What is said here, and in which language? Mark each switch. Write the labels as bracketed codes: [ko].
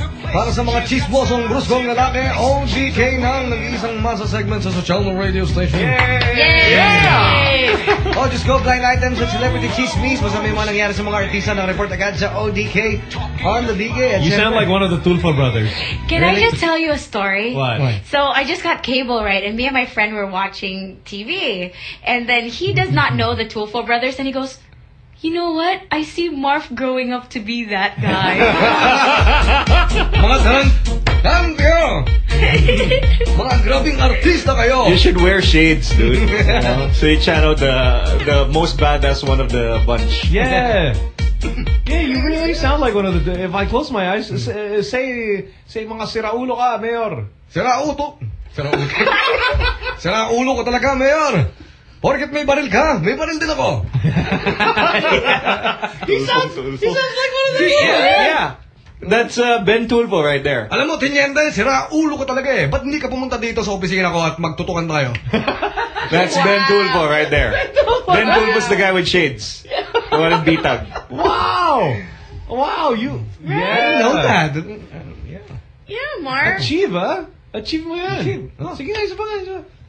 [tl] Para sa mga chismosong bruskong lalaki, ODK na ang nag-iisang masa segment sa social na radio station. [en] Yay! Yeah! [tl] O, Diyos ko, blind items sa celebrity chismis. Masama yung mga nangyari sa mga artista na report agad sa ODK on the DK. [en] You sound like one of the Tulfa brothers. Can really? I just tell you a story? What? Why? So, I just got cable, right? And me and my friend were watching TV. And then he does not know the Tulfa brothers. And he goes, you know what? I see Marf growing up to be that guy. [tl] Mga tarantan kayo! Mga grabing artista kayo! [en] You should wear shades, dude. You know? So you channel the most badass one of the bunch. Yeah! Yeah, you really sound like one of the... If I close my eyes, say [tl] mga siraulo ka, [en] Mayor. [tl] Sirauto! Sirauto. Siraulo ko talaga, Mayor! Porket may baril ka, may baril din ako. [en] he sounds like one of the people. Yeah, that's Ben Tulfo right there. [tl] Alam mo, tinyente, sira ulo ko talaga eh. Ba't hindi ka pumunta dito sa opisina ko at magtutukan tayo? [en] That's wow. Ben Tulfo right there. Ben Tulfo's the guy with shades. The one in bitag. Wow! Wow, you... Yeah. I didn't know that. Yeah, Mark. [tl] Achieve, ha? Huh? Achieve mo yan. Sige na, isa pa nga.